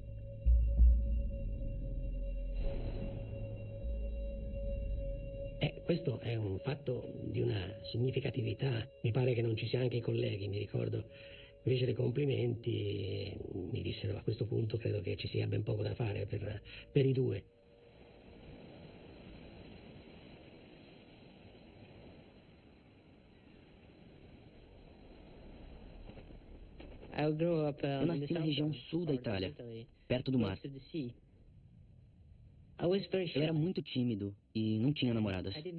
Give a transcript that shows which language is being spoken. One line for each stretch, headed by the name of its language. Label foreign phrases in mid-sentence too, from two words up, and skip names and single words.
Italian: Questo è un fatto di una significatività. Mi pare che non ci sia anche i colleghi, mi ricordo, mi fecero i complimenti e mi dissero a questo punto credo che ci sia ben poco da fare per i due.
Portuguese: Eu nasci na região sul da Itália, perto do mar. Eu era muito tímido e não tinha namoradas.